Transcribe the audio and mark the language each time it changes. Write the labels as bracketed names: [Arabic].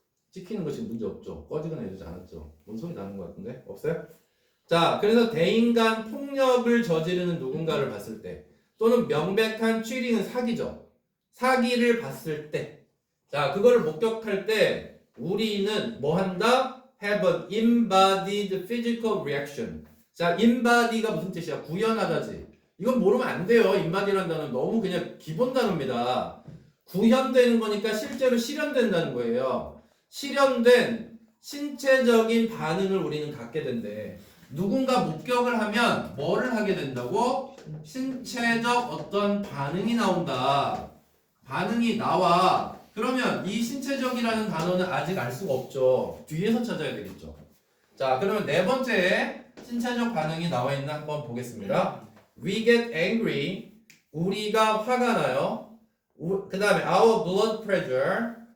[Korean] 찍히는 거 지금 문제 없죠? 꺼지거나 이러지 않았죠? 뭔 소리 나는 것 같은데? 없어요? 자, 그래서 대인간 폭력을 저지르는 누군가를 봤을 때 또는 명백한 cheating은 사기죠. 사기를 봤을 때 자, 그거를 목격할 때 우리는 뭐 한다? [English] have an embodied physical reaction. [Korean] 자, embody가 무슨 뜻이야? 구현하다지. 이건 모르면 안 돼요. embody라는 단어는 너무 그냥 기본 단어입니다. 구현되는 거니까 실제로 실현된다는 거예요. 실현된 신체적인 반응을 우리는 갖게 된대. 누군가 목격을 하면 뭐를 하게 된다고? 신체적 어떤 반응이 나온다. 반응이 나와. 그러면 이 신체적이라는 단어는 아직 알 수가 없죠. 뒤에서 찾아야 되겠죠. 자, 그러면 네 번째 신체적 반응이 나와 있나 한번 보겠습니다. [English] We get angry. [Korean] 우리가 화가 나요. 그 다음에 [English] our blood pressure.